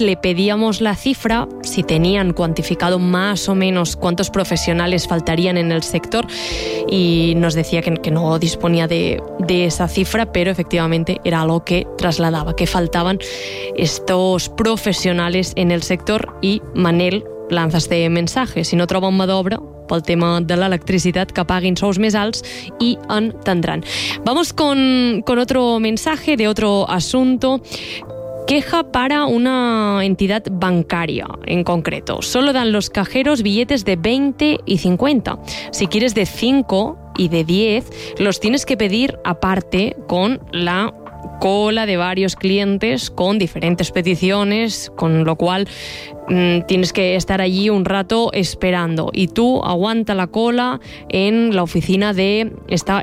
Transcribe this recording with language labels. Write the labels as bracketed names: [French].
[Spanish] Le pedíamos la cifra, si tenían cuantificado más o menos cuántos profesionales faltarían en el sector, y nos decía que no disponía de esa cifra, pero efectivamente era algo que trasladaba, que faltaban estos profesionales en el sector. Y Manel lanza este mensaje: [Catalan] si no troba mà d'obra pel tema de l'electricitat, que paguin sous més alts i entendran. [Spanish] Vamos con otro mensaje de otro asunto. Queja para una entidad bancaria en concreto. Solo dan los cajeros billetes de 20 y 50. Si quieres de 5 y de 10, los tienes que pedir aparte con la cola de varios clientes con diferentes peticiones, con lo cual tienes que estar allí un rato esperando, y tú aguanta la cola en la oficina de esta.